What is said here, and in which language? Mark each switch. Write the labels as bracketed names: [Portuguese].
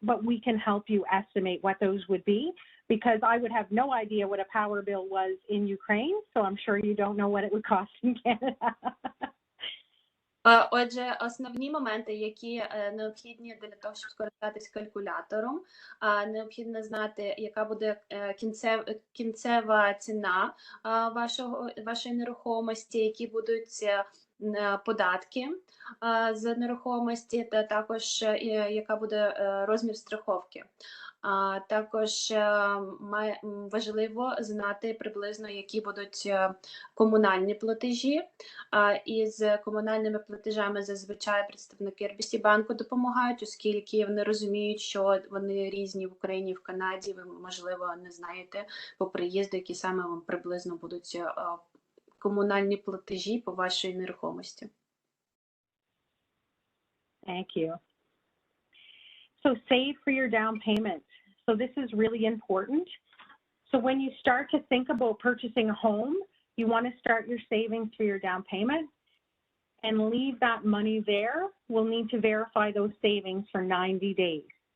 [English] But we can help you estimate what those would be, because I would have no idea what a power bill was in Ukraine, so I'm sure you don't know what it would cost in Canada. [Ukrainian] Отже, основні моменти, які необхідні для того, щоб скористатись калькулятором, необхідно знати, яка буде кінцева ціна вашої нерухомості, які будуть податки з нерухомості, та також яка буде розмір страховки. Також важливо знати приблизно, які будуть комунальні платежі. І з комунальними платежами зазвичай представники RBC банку допомагають, оскільки вони розуміють, що вони різні в Україні і в Канаді. Ви, можливо, не знаєте по приїзду, які саме вам приблизно будуть комунальні платежі по вашій нерухомості. [English] Thank you. So save for your down payment. So this is really important. So when you start to think about purchasing a home, you want to start your savings for your down payment and leave that money there. We'll need to verify those savings for 90 days.